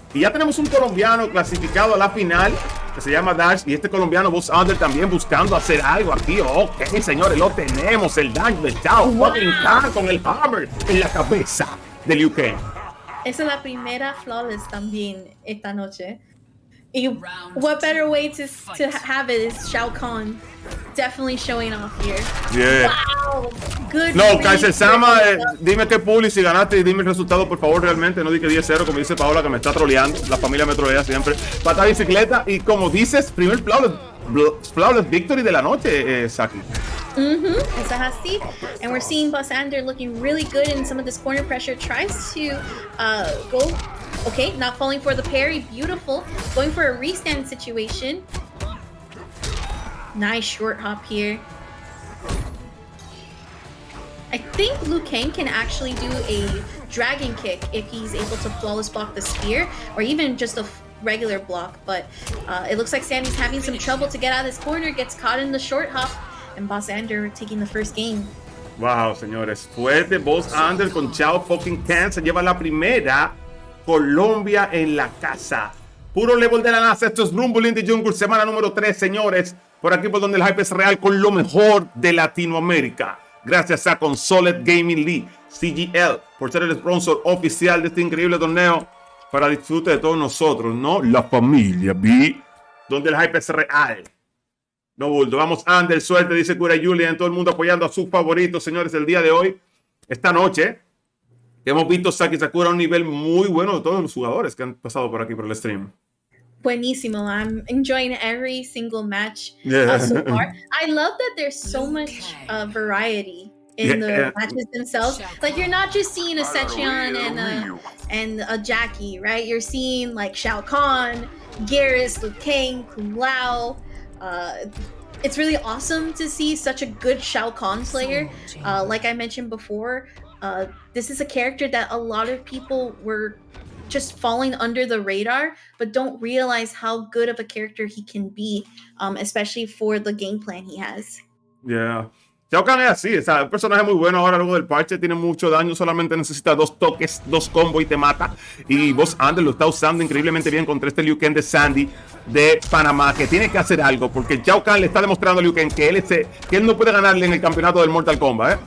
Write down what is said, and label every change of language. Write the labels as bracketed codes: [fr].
[es] Y ya tenemos un colombiano clasificado a la final que se llama Dash. Y este colombiano Bossander también buscando hacer algo aquí. Ok, señores, lo tenemos. El daño de Chao fucking Khan con el hammer en la cabeza de Liu Kang. Esa es la primera flawless también esta noche. [en] Y what better way to have it is Shao Kahn definitely showing off here. Yeah. Wow. Good. [es] No, kaiserlsama, dime qué pool y si ganaste y dime el resultado, por favor, realmente. No di que 10-0, como dice Paola, que me está troleando. La familia me trolea siempre. Pata bicicleta y como dices, primer flawless victory de la noche, Saki. Esa es así. [en] And we're seeing Bossander looking really good in some of this corner pressure. Tries to go, okay, not falling for the parry. Beautiful. Going for a restand situation. Nice short hop here. I think Liu Kang can actually do a dragon kick if he's able to flawless block the spear, or even just a regular block, but it looks like Sandy's having some trouble to get out of this corner, gets caught in the short hop, and Bossander taking the first game. [es] Wow, señores, fuerte Bossander con Chao fucking Khan, se lleva la primera. Colombia en la casa. Puro level de la NASA, esto es Rumble in the Jungle, semana número 3, señores. Por aquí por donde el hype es real con lo mejor de Latinoamérica. Gracias a Consoled Gaming League, CGL, por ser el sponsor oficial de este increíble torneo para disfrute de todos nosotros, ¿no? La familia, ¿vi? Donde el hype es real. No bulto. Vamos, Ander, suerte, dice Cura Julian. Todo el mundo apoyando a sus favoritos, señores, el día de hoy. Esta noche, hemos visto Saki Sakura a un nivel muy bueno de todos los jugadores que han pasado por aquí por el stream. Buenísimo. [en] I'm enjoying every single match Yeah. so far. I love that there's so much variety in the matches themselves. Like, you're not just seeing a Secheon and a Jackie, right? You're seeing like Shao Kahn, Garrus, Liu Kang, Kung Lao. It's really awesome to see such a good Shao Kahn player. Like I mentioned before, this is a character that a lot of people were just falling under the radar, but don't realize how good of a character he can be, especially for the game plan he has. Yeah. [es] Shao Kahn es así, es un personaje muy bueno ahora luego del parche, tiene mucho daño, solamente necesita 2 toques, 2 combos y te mata. Y Bossander lo está usando increíblemente bien contra este Liu Kang de Sandy de Panamá, que tiene que hacer algo, porque Shao Kahn le está demostrando a Liu Kang que él no puede ganarle en el campeonato del Mortal Kombat.